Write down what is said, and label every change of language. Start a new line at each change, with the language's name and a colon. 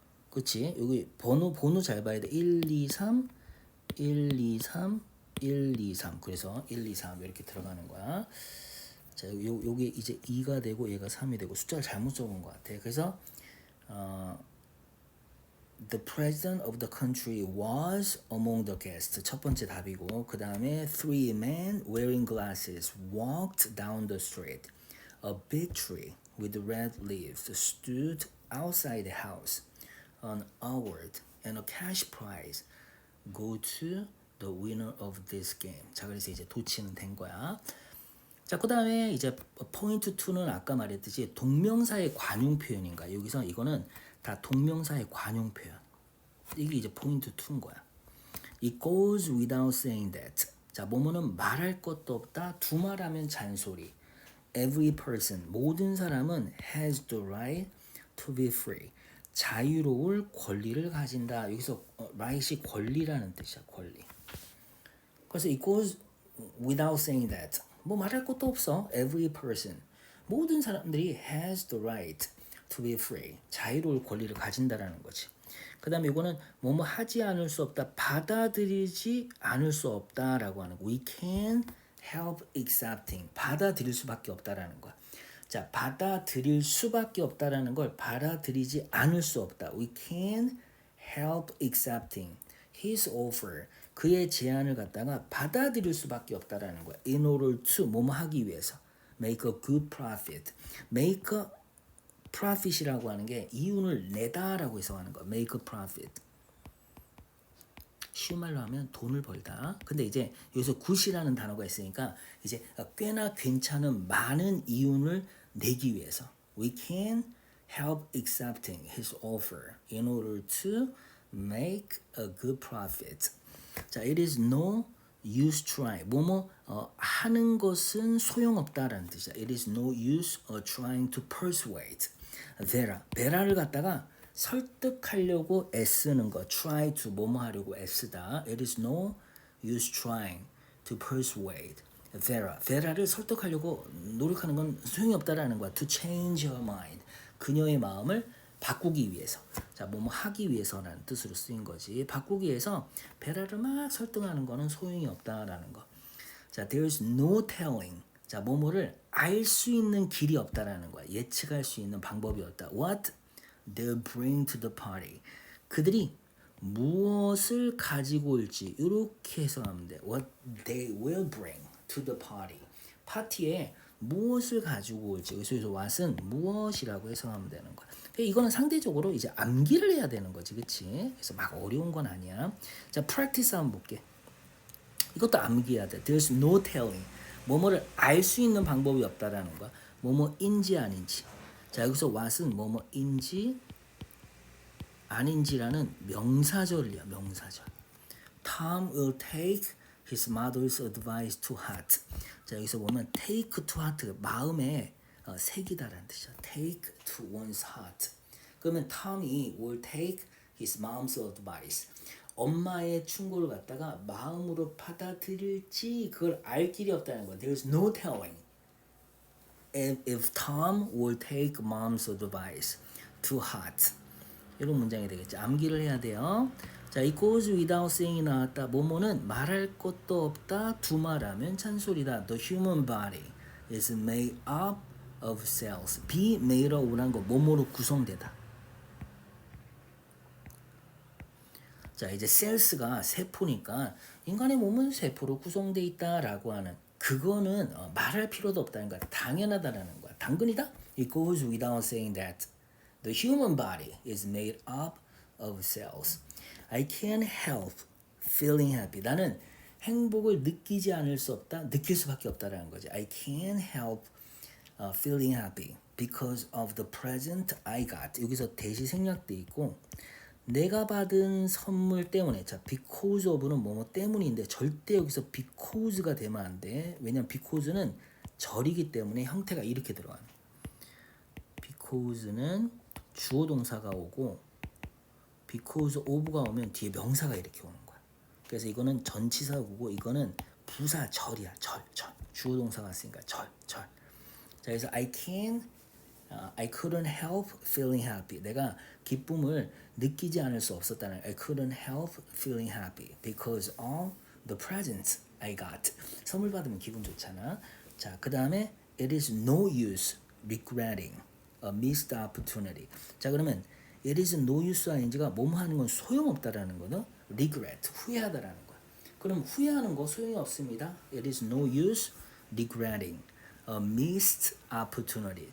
Korean: 그치? 여기 번호 잘 봐야 돼. 1, 2, 3, 1, 2, 3, 1, 2, 3. 그래서 1, 2, 3 이렇게 들어가는 거야. 자, 요게 이제 2가 되고 얘가 3이 되고 숫자를 잘못 적은 것 같아. 그래서
English: The president of the country was among the guests.
Korean: 첫 번째 답이고 그 다음에
English: three men wearing glasses walked down the street. A big tree with red leaves stood outside the house. An award and a cash prize go to the winner of this game.
Korean: 자, 그래서 이제 도치는 된 거야. 자, 그 다음에 이제 포인트 2는 아까 말했듯이 동명사의 관용 표현인가. 여기서 이거는 다 동명사의 관용 표현. 이게 이제 포인트 2인 거야.
English: It goes without saying that.
Korean: 자, 뭐뭐는 말할 것도 없다. 두말하면 잔소리.
English: Every person,
Korean: 모든 사람은
English: has the right to be free.
Korean: 자유로울 권리를 가진다. 여기서 right이 권리라는 뜻이야. 권리. 그래서
English: it goes without saying that.
Korean: 뭐 말할 것도 없어.
English: Every person.
Korean: 모든 사람들이
English: has the right to be free.
Korean: 자유로울 권리를 가진다라는 거지. 그 다음에 이거는 뭐뭐 하지 않을 수 없다. 받아들이지 않을 수 없다라고 하는 거.
English: We can help accepting.
Korean: 받아들일 수밖에 없다라는 거야. 자, 받아들일 수밖에 없다라는 걸 받아들이지 않을 수 없다.
English: We can help accepting his offer.
Korean: 그의 제안을 갖다가 받아들일 수밖에 없다라는 거야.
English: In order to
Korean: 뭐뭐 하기 위해서.
English: Make a good profit. Make a profit
Korean: 이라고 하는 게 이윤을 내다라고 해석하는 거야.
English: Make a profit.
Korean: 쉬운 말로 하면 돈을 벌다. 근데 이제 여기서 good이라는 단어가 있으니까 이제 꽤나 괜찮은 많은 이윤을 내기 위해서
English: we can help accepting his offer in order to make a good profit. 자, it is no use try.
Korean: 뭐뭐 하는 것은 소용없다라는 뜻이야.
English: It is no use trying to persuade.
Korean: 베라를 갖다가 설득하려고 애쓰는 거. try to 뭐뭐 하려고 애쓰다.
English: It is no use trying to persuade.
Korean: 베라를 설득하려고 노력하는 건 소용이 없다라는 거야.
English: To change her mind.
Korean: 그녀의 마음을 바꾸기 위해서. 자, 뭐뭐 하기 위해서라는 뜻으로 쓰인 거지. 바꾸기 위해서 베라를 막 설득하는 거는 소용이 없다라는 거.
English: 자, there's no telling.
Korean: 자, 뭐뭐를 알 수 있는 길이 없다라는 거야. 예측할 수 있는 방법이 없다.
English: What they'll bring to the party.
Korean: 그들이 무엇을 가지고 올지 이렇게 해석하면 돼.
English: What they will bring to the party.
Korean: 파티에 무엇을 가지고 올지. 그래서 what은 무엇이라고 해석하면 되는 거야. 이거는 상대적으로 이제 암기를 해야 되는 거지, 그렇지? 그래서 막 어려운 건 아니야. 자, practice 한번 볼게. 이것도 암기해야 돼.
English: There's no telling.
Korean: 뭐뭐를 알 수 있는 방법이 없다라는 거야. 뭐뭐인지 아닌지. 자, 여기서 what은 뭐뭐인지 아닌지라는 명사절이야. 명사절.
English: Tom will take his mother's advice to heart.
Korean: 자, 여기서 보면
English: take to heart
Korean: 마음에 새기다라는 뜻이야.
English: take to one's heart.
Korean: 그러면
English: Tom이 will take his mom's advice.
Korean: 엄마의 충고를 갖다가 마음으로 받아들일지 그걸 알 길이 없다는 거야.
English: There's no telling if Tom will take mom's advice to heart.
Korean: 이런 문장이 되겠죠. 암기를 해야 돼요. 자,
English: it goes without saying
Korean: 이 나왔다. 뭐뭐는 말할 것도 없다. 두말하면 잔소리다.
English: The human body is made up of cells.
Korean: be made of란 거 뭐뭐로 구성되다. 자, 이제 cells가 세포니까 인간의 몸은 세포로 구성되어 있다라고 하는 그거는 말할 필요도 없다는 거야. 당연하다라는 거야. 당근이다?
English: It goes without saying that the human body is made up of cells. I can't help feeling happy.
Korean: 나는 행복을 느끼지 않을 수 없다. 느낄 수밖에 없다라는 거지.
English: I can't help feeling happy because of the present I got.
Korean: 여기서 대시 생략돼 있고 내가 받은 선물 때문에. 자, because of는 뭐뭐 때문인데 절대 여기서 because가 되면 안 돼. 왜냐면 because는 절이기 때문에 형태가 이렇게 들어가요. because는 주어 동사가 오고 because of가 오면 뒤에 명사가 이렇게 오는 거야. 그래서 이거는 전치사구고 이거는 부사 절이야. 절. 주어 동사가 왔으니까 절. 자, 그래서
English: I can I couldn't help feeling happy.
Korean: 내가 기쁨을 느끼지 않을 수 없었다는.
English: I couldn't help feeling happy because of the presents I got.
Korean: 선물 받으면 기분 좋잖아. 자, 그 다음에
English: it is no use regretting a missed opportunity.
Korean: 자, 그러면
English: it is no use ing
Korean: 가 뭐뭐 하는 건 소용없다라는 거는 regret, 후회하다라는 거야. 그럼 후회하는 거 소용이 없습니다.
English: It is no use regretting a missed opportunity.